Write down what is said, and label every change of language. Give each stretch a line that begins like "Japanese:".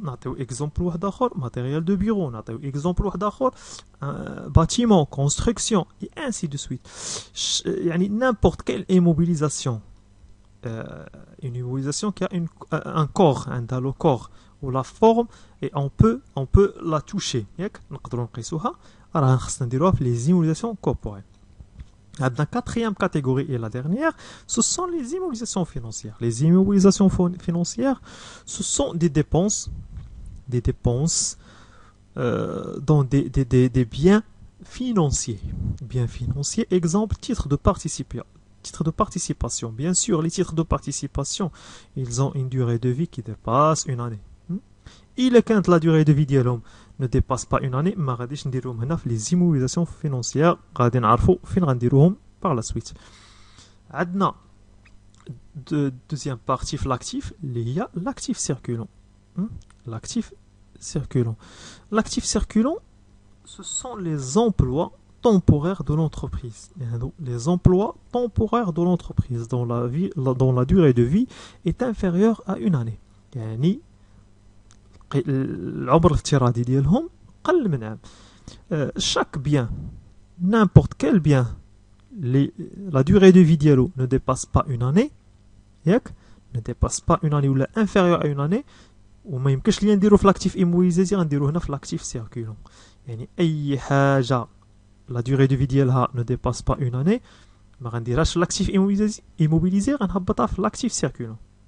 Arabic: نعطيو exemple واحد آخر,
French: matériel de bureau. نعطيو exemple واحد آخر, bâtiment, construction, et ainsi de suite. يعني n'importe quelle immobilisation. Une immobilisation qui a un corps, un le corps ou la forme, et on peut la toucher.
Arabic: نقدروا نقيسوها. راه خصنا نديروها في
French: les immobilisations corporelles. La quatrième catégorie et la dernière, ce sont les immobilisations financières. Les immobilisations financières, ce sont des dépenses dans des biens financiers. Biens financiers, exemple, titre de participation. Bien sûr, les titres de participation, ils ont une durée de vie qui dépasse une année. Il est quand la durée de vie
Arabic: ديالهم
French: ne dépasse pas une année,
Arabic: ما غاديش نديروهم هنا في
French: les immobilisations financières,
Arabic: غادي نعرفوا فين غنديروهم
French: par la suite.
Arabic: عندنا
French: deuxième partie في l'actif,
Arabic: اللي هي
French: l'actif circulant. L'actif circulant. L'actif circulant, ce sont les emplois temporaires de l'entreprise. Les emplois temporaires de l'entreprise dont la durée de vie est inférieure à une année.
Arabic: يعني العمر الافتراضي ديالهم قل من عام.
French: Chaque bien, n'importe quel bien, la durée de vie
Arabic: ديالو
French: ne dépasse pas une année, ne dépasse pas une année ou inférieure à une année,
Arabic: وما يمكنش ليا نديرو في
French: l'actif immobilisé,
Arabic: غنديرو هنا في
French: l'actif circulant.
Arabic: يعني أي حاجة
French: la durée de vie
Arabic: ديالها
French: ne dépasse pas une année,
Arabic: ما غنديرهاش في
French: l'actif immobilisé,
Arabic: غنهبطها في
French: l'actif circulant.